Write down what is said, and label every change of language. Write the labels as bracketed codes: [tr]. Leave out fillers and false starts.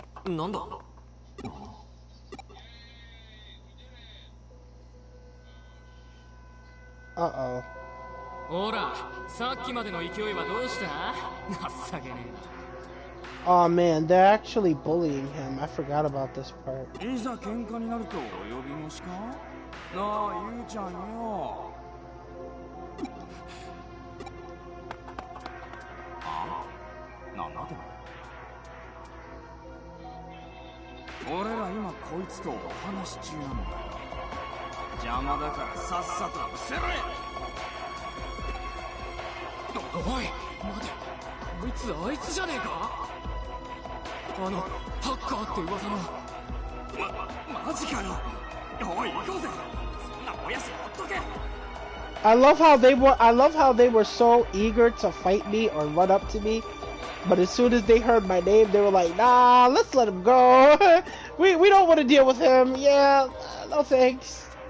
[ja] なんだ。 [en] Uh-oh. [ja] ほら、さっきまでの勢いはどうした？情けねえな。 [en] Oh man, they're actually bullying him. I forgot about this part. [ja] いざ喧嘩になるとお呼び腰か？なあ、ゆうちゃんよ。あ？なんだっての？俺ら今こいつとお話し中なんだよ。邪魔だからさっさと伏せろよ。おい、待て、こいつあいつじゃねえか？ハッカーって噂の。マジかよ。おい、行こうぜ。そんなもやしほっとけ。 [en] I love how they were so eager to fight me or run up to me, but as soon as they heard my name, they were like, "Nah, let's let him go. we don't want to deal with him. Yeah, no thanks."